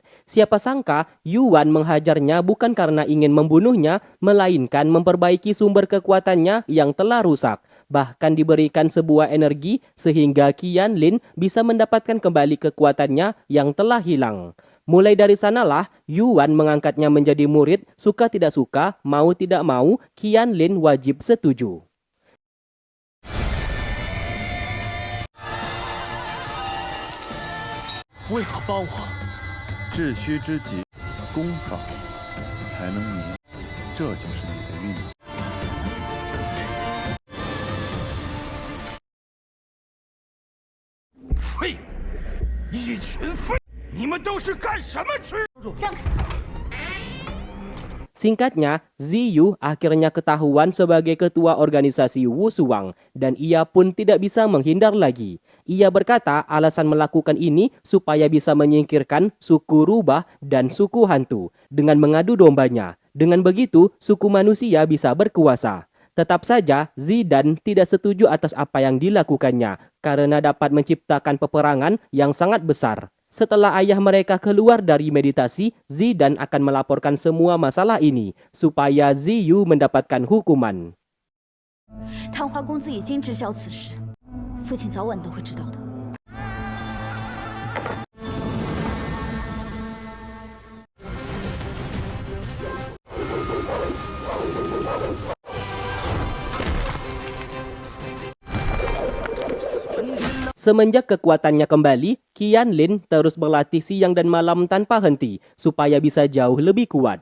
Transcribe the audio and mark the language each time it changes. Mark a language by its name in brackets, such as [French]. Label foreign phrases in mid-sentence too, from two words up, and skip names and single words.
[Indonesian] Siapa sangka Yuan menghajarnya bukan karena ingin membunuhnya, melainkan memperbaiki sumber kekuatannya yang telah rusak. Bahkan diberikan sebuah energi sehingga Qianlin bisa mendapatkan kembali kekuatannya yang telah hilang. Mulai dari sanalah Yuan mengangkatnya menjadi murid, suka tidak suka, mau tidak mau, Qianlin wajib setuju. [Chinese] 为何帮我？致虚之己，功法才能明，这就是你的运气。废物，一群废！你们都是干什么吃？ [Indonesian] Singkatnya, Ziyu akhirnya ketahuan sebagai ketua organisasi Wu Suwang dan ia pun tidak bisa menghindar lagi. Ia berkata alasan melakukan ini supaya bisa menyingkirkan suku rubah dan suku hantu dengan mengadu dombanya. Dengan begitu, suku manusia bisa berkuasa. Tetap saja, Zidan tidak setuju atas apa yang dilakukannya karena dapat menciptakan peperangan yang sangat besar. Setelah ayah mereka keluar dari meditasi, Zidan akan melaporkan semua masalah ini supaya Ziyu mendapatkan hukuman. [Chinese] 昙花公子已经知晓此事，父亲早晚都会知道的。 [Indonesian] Semenjak kekuatannya kembali, Qianlin terus berlatih siang dan malam tanpa henti supaya bisa jauh lebih kuat.